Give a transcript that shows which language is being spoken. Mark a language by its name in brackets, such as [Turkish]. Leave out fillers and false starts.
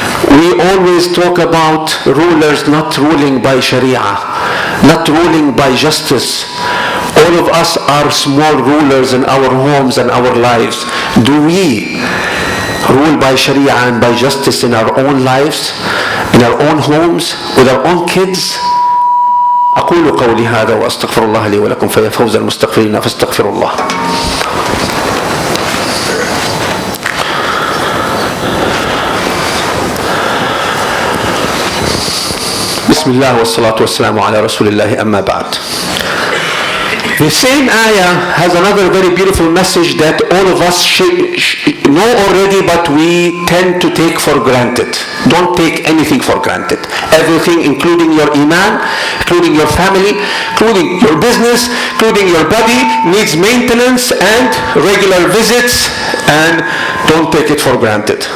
[English] We always talk about rulers not ruling by sharia, not ruling by justice. All of us are small rulers in our homes and our lives. Do we rule by sharia and by justice in our own lives, in our own homes, with our own kids? [Arabic] أقول قولي هذا وأستغفر الله لي ولكم فيا فوز المستغفرين فاستغفروا الله. بسم الله والصلاة والسلام على رسول الله أما بعد. [English] The same ayah has another very beautiful message that all of us know already, but we tend to take for granted. Don't take anything for granted. Everything, including your iman, including your family, including your business, including your body, needs maintenance and regular visits, and don't take it for granted.